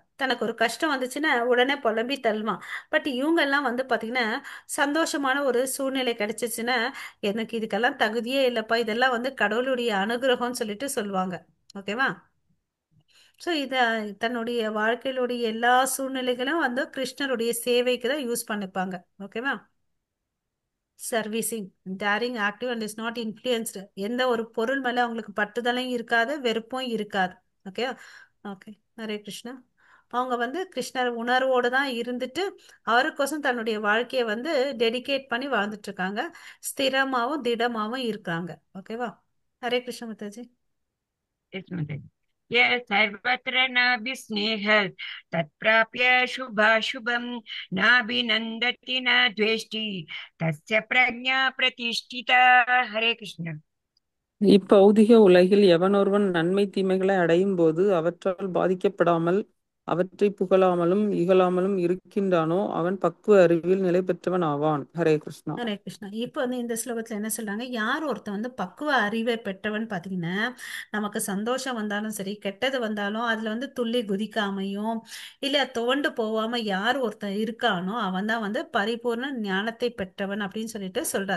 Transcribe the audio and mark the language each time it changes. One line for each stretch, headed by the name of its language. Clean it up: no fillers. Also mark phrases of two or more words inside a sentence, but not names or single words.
Tamil: தனக்கு ஒரு கஷ்டம் வந்துச்சுன்னா உடனே புலம்பி தள்ளுவான். பட் இவங்க எல்லாம் வந்து பாத்தீங்கன்னா சந்தோஷமான ஒரு சூழ்நிலை கிடைச்சிச்சுன்னா, எனக்கு இதுக்கெல்லாம் தகுதியே இல்லப்பா, இதெல்லாம் வந்து கடவுளுடைய அனுகிரகம்னு சொல்லிட்டு சொல்லுவாங்க. ஓகேவா? ஸோ தன்னுடைய வாழ்க்கையிலுடைய எல்லா சூழ்நிலைகளும் வந்து கிருஷ்ணருடைய சேவைக்கு தான் யூஸ் பண்ணிப்பாங்க. ஓகேவா? சர்வீசிங்,
English: daring, active and is not influenced. எந்த ஒரு பொருள் மேலே அவங்களுக்கு பட்டுதலும் இருக்காது, வெறுப்பும் இருக்காது. okay. okay.
Sanskrit: हरे कृष्ण.
Tamil: அவங்க வந்து கிருஷ்ணர் உணர்வோடு தான் இருந்துட்டு அவருக்கோசம் தன்னுடைய வாழ்க்கையை வந்து டெடிகேட் பண்ணி வாழ்ந்துட்டு இருக்காங்க. ஸ்திரமாவும் திடமாவும் இருக்காங்க. ஓகேவா?
Sanskrit: हरे कृष्ण
Tamil: மாதாஜி.
Sanskrit: यस्मत् यः सर्वत्र नाभिस्नेहः तत्प्राप्य शुभाशुभं नाभिनन्दति न द्वेष्टि तस्य प्रज्ञा प्रतिष्ठिता। हरे कृष्ण।
Tamil: இப்பௌதிக உலகில் எவனொருவன் நன்மை தீமைகளை அடையும் போது அவற்றால் பாதிக்கப்படாமல் அவற்றை புகழாமலும் இகழாமலும் இருக்கின்றானோ அவன் பக்குவ அறிவில் நிலை பெற்றவன் ஆவான்.
Sanskrit: हरे कृष्ण. हरे कृष्ण.
Tamil: இப்போ வந்து இந்த ஸ்லோகத்துல என்ன சொல்றாங்க, யார் ஒருத்தன் வந்து பக்குவ அறிவை பெற்றவன் பாத்தீங்கன்னா, நமக்கு சந்தோஷம் வந்தாலும் சரி கெட்டது வந்தாலும் அதுல வந்து துள்ளி குதிக்காமையும் இல்ல துவண்டு போகாம யார் ஒருத்தன் இருக்கானோ அவன் தான் வந்து பரிபூர்ண ஞானத்தை பெற்றவன் அப்படின்னு சொல்லிட்டு சொல்றார்.